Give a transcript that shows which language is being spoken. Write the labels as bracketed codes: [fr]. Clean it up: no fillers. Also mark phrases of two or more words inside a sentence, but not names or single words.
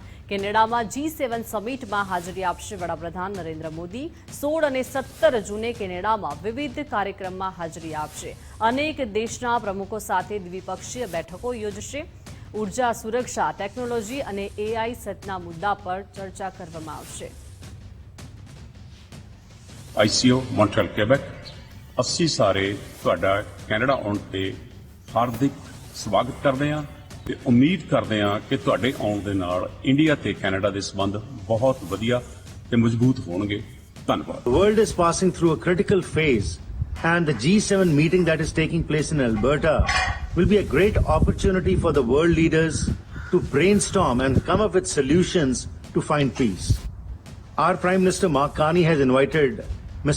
[gu] કેનેડામાં G7 સમિટમાં હાજરી આપશે વડાપ્રધાન નરેન્દ્ર મોદી. 16 અને 17 જૂને કેનેડામાં વિવિધ કાર્યક્રમમાં હાજરી આપશે. અનેક દેશના પ્રમુખો સાથે દ્વિપક્ષીય બેઠકો યોજશે. ઉર્જા, સુરક્ષા, ટેકનોલોજી અને AI સહિતના મુદ્દા પર ચર્ચા કરવામાં આવશે. [pa] ICO ਮੌਂਟਰੀਅਲ ਕੈਬੇਕ ਅਸੀਂ ਸਾਰੇ ਤੁਹਾਡਾ ਕੈਨੇਡਾ ਆਉਣ ਤੇ ਹਾਰਦਿਕ ਸਵਾਗਤ ਕਰਦੇ ਹਾਂ ਤੇ ਉਮੀਦ ਕਰਦੇ ਹਾਂ ਕਿ ਤੁਹਾਡੇ ਆਉਣ ਦੇ ਨਾਲ ਇੰਡੀਆ ਤੇ ਕੈਨੇਡਾ ਦੇ ਸੰਬੰਧ ਬਹੁਤ ਵਧੀਆ ਤੇ ਮਜ਼ਬੂਤ ਹੋਣਗੇ. ਧੰਨਵਾਦ. [en] The world is passing through a critical phase, and the G7 meeting that is taking place in Alberta will be a great opportunity for the world leaders to brainstorm and come up with solutions to find peace. Our Prime Minister Mark Carney has invited Mr.